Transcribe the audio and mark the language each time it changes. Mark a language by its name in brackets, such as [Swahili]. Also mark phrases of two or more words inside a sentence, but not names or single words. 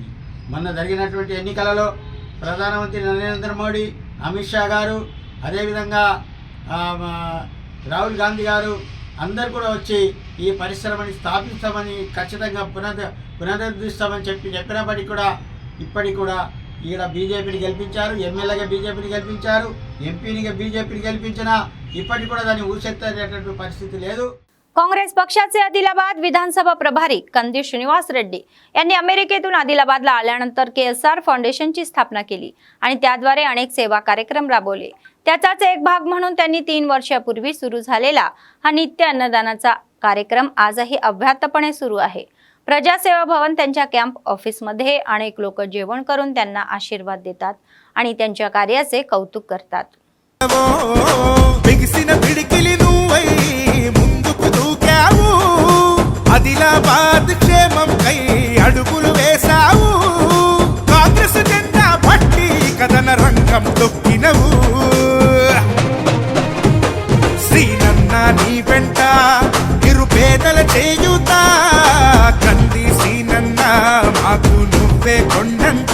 [Telugu] మొన్న జరిగినటువంటి ఎన్నికలలో ప్రధానమంత్రి నరేంద్ర మోడీ, అమిత్ షా గారు, అదేవిధంగా రాహుల్ గాంధీ గారు అందరు కూడా వచ్చి ఈ పరిశ్రమని స్థాపిస్తామని, ఖచ్చితంగా పునరుద్ధరిస్తామని చెప్పినప్పటికీ కూడా ఇప్పటికి కూడా ఈడ బీజేపీని గెలిపించారు, ఎమ్మెల్యేగా బీజేపీని గెలిపించారు, ఎంపీనిగా బీజేపీని गलिपिंचिना इప్పటికి కూడా దాన్ని ఊసెత్తేటటువంటి పరిస్థితి లేదు. [Marathi] काँग्रेस पक्षाचे आदिलाबाद विधानसभा प्रभारी कंदी श्रीनिवास रेड्डी यांनी अमेरिकेतून आदिलाबादला आल्यानंतर KSR फाउंडेशनची स्थापना केली आणि त्याद्वारे अनेक सेवा कार्यक्रम राबवले. त्याचाच एक भाग म्हणून त्यांनी 3 वर्षापूर्वी सुरू झालेला हा नित्य अन्नदानाचा कार्यक्रम आजही अव्याहतपणे सुरू आहे. प्रजासेवा भवन त्यांच्या कॅम्प ऑफिसमध्ये अनेक लोक जेवण करून त्यांना आशीर्वाद देतात आणि त्यांच्या कार्याचे कौतुक करतात. [Telugu] ఆదిలాబాద్ క్షేమం కై అడుగులు వేసావు, కాంగ్రెస్ జెండా పట్టి కథన రంగం తొక్కినవు. శ్రీనన్న నీ వెంట నిరుపేదల చేయుత, కంది శ్రీనన్న మాకు నువ్వే కొండంత.